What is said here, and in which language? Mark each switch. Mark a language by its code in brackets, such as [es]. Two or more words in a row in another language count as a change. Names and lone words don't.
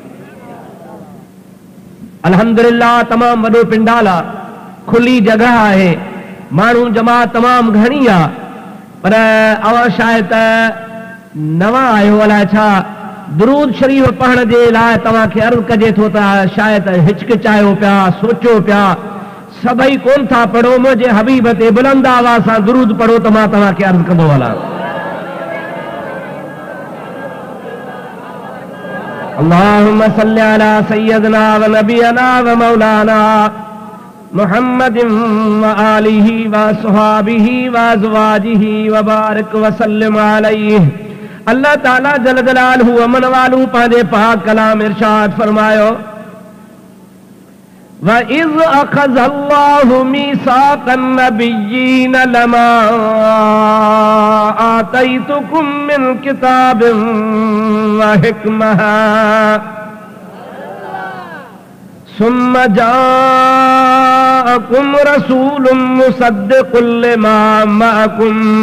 [sd] अल्हम्दुलिल्लाह तमामु वॾो पिंडाल आहे, खुली जॻह आहे, माण्हू जमात तमामु घणी आहे, पर अवां शायदि नवां आहियो अलाए छा दुरूद शरीफ़ पढ़ण जे लाइ तव्हांखे अर्ज़ कजे थो त शायदि हिचकिचायो पिया, सोचियो पिया, सभई कोन था पढ़ो, मुंहिंजे हबीब ते बुलंद आवाज़ सां दुरूद पढ़ो त मां तव्हांखे अर्ज़ कंदो हलां। [ar] اللهم صل على سيدنا ونبينا ومولانا محمد وآله وأصحابه وأزواجه وبارك وسلم عليه. [sd] अल्लाह ताला [ar] جل جلاله [sd] अमन वालू पंहिंजे पाक कलाम इरशाद फरमायो [ar] وإذ أخذ الله ميثاق النبيين لما آتيتكم من كتاب وحكمة ثم جاءكم رسول مصدق لما معكم